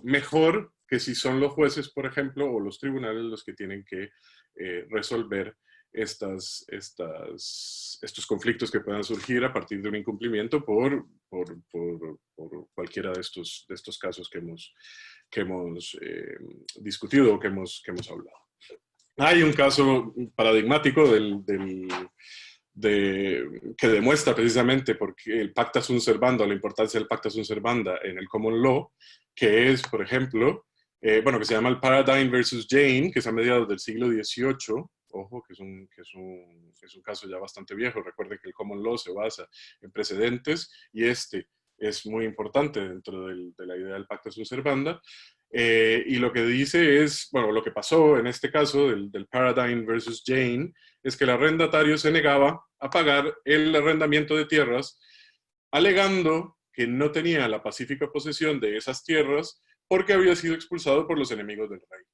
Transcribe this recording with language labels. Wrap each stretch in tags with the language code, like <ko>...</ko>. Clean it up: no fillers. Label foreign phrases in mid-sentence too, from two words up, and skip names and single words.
<es>Mejor que si son los jueces, por ejemplo, o los tribunales los que tienen que resolver estos conflictos que puedan surgir a partir de un incumplimiento por cualquiera de estos casos que hemos discutido o que hemos hablado. Hay un caso paradigmático que demuestra precisamente porque el</es> <la>pacta sunt servanda,</la> <es>la importancia del</es> <la>pacta sunt servanda</la> <es>en el</es> <en>common law,</en> <es>que es, por ejemplo, que se llama el Paradigm versus Jane, que es a mediados del siglo XVIII. Ojo, que es un caso ya bastante viejo. Recuerde que el</es> <en>common law</en> <es>se basa en precedentes y este es muy importante dentro de la idea del</es> <la>pacta sunt servanda.</la> <es>Y lo que dice es, lo que pasó en este caso del Paradigm versus Jane, es que el arrendatario se negaba a pagar el arrendamiento de tierras, alegando que no tenía la pacífica posesión de esas tierras porque había sido expulsado por los enemigos del rey.</es>